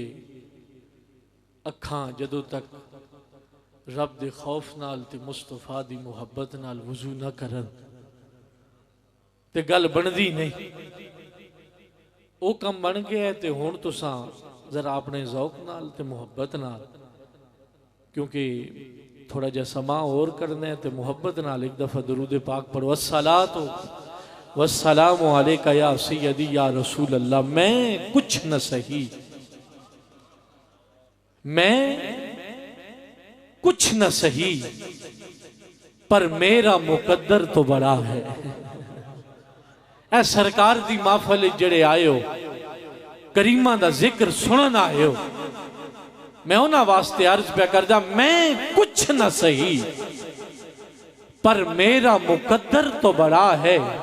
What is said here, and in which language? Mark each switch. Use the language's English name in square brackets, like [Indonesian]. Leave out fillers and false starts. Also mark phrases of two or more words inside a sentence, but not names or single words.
[Punjabi] اکھاں جدوں تک رب دے خوف نال تے مصطفیٰ دی محبت نال وضو نہ کرن تے گل بندی نہیں. وہ کم بن گیا ہے تو ہن تساں ذرا اپنے ذوق نال تے محبت نال، کیونکہ تھوڑا جا سماں اور کرنا ہے تو محبت نال اک دفعہ درود پاک پڑھو. [Arabic] الصلاة والسلام عليك يا سيدي يا رسول الله. [Urdu] میں کچھ نہ سہی، میں کچھ نہ سہی، پر میرا مقدر تو بڑا ہے. [Punjabi] اے سرکار دی محفل جڑے آئے ہو، کریماں دا ذکر سنن آئے ہو، میں انہاں واسطے عرض پے کردا, [Urdu] میں کچھ نہ سہی پر میرا مقدر تو بڑا ہے.